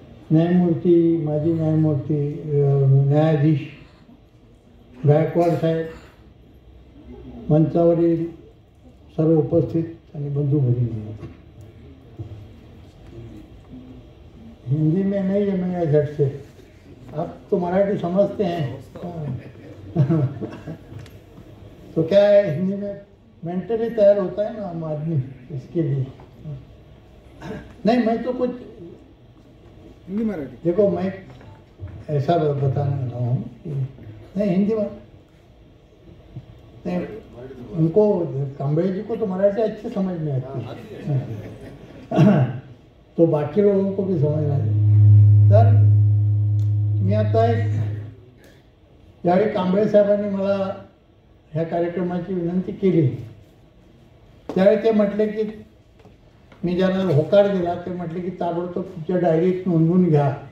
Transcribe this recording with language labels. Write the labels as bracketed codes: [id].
[mr] न्यायमूर्ती माजी न्यायमूर्ती न्यायाधीश गायकवाड साहेब, मंचावरील सर्व उपस्थित आणि बंधू भगिनी, [hi] हिंदी में नहीं जमेगा झट से, आप तो मराठी समझते हैं तो क्या है, हिंदी में मेंटली तैयार होता है ना हम आदमी इसके लिए. नहीं मैं तो कुछ हिंदी मराठी देखो, मैं ऐसा बताने लगा हूँ कि नहीं हिंदी में नहीं, उनको कांबळे जी को तो मराठी अच्छी समझ में आती है तो बाकी लोगों को भी समझना चाहिए. [mr] तर मी आता एक ज्यावेळी कांबळे साहेबांनी मला ह्या कार्यक्रमाची विनंती केली त्यावेळी ते म्हटले की मी ज्यांना होकार दिला ते म्हटले की ताबडतोब तुमच्या डायरीत नोंदवून घ्या.